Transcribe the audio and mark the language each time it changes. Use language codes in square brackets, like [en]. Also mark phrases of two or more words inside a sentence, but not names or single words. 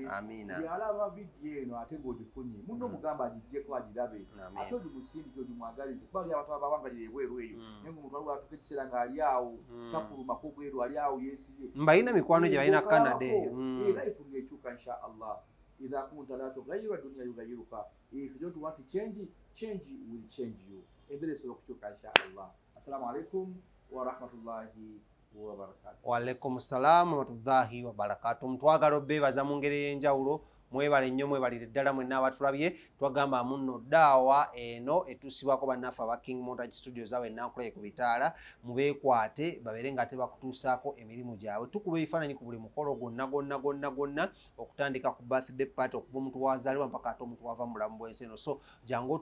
[lg] Yalaba vidiyo eno ate ng'ogifunye munno mugamba agiggyeko agirabe, ate ogimusindike ogimwagalize, kuba ali abantu abawangalira ebweru eyo, naye ng'omuntu waliwo atuuka ekiseera ng'ali awo tafulumako bweru, ali awo yeesibye. Mbalina mikwano gye balina Canada eyo. Life ng'ekyuka [ar] إن شاء الله. إذا كنت لا تغير دنيا يغيرك. [en] If you don't want to change will change you. [lg] Ebere solo kukyuka [ar] إن شاء الله. السلام عليكم و رحمة الله و بركاته. و عليكم السلام و رحمة الله و بركاته. [lg] Mutwagala obebaza mu ngeri ey'enjawulo, mwebale nnyo mwebalire ddala mwenna abatulabye. Twagamba muno daawa eno etuusibwako bannaffe aba King Montage Studios abe Nankulaye ku bitaala, mubeekwate babeere nga tebakutuusaako emirimu gyabwe. Tukuba ebifaananyi ku buli mukolo gonna okutandika ku [en] birthday party [lg] okuva omuntu wazaalibwa mpaka ate omuntu wava mu bulamu bw'ensi eno.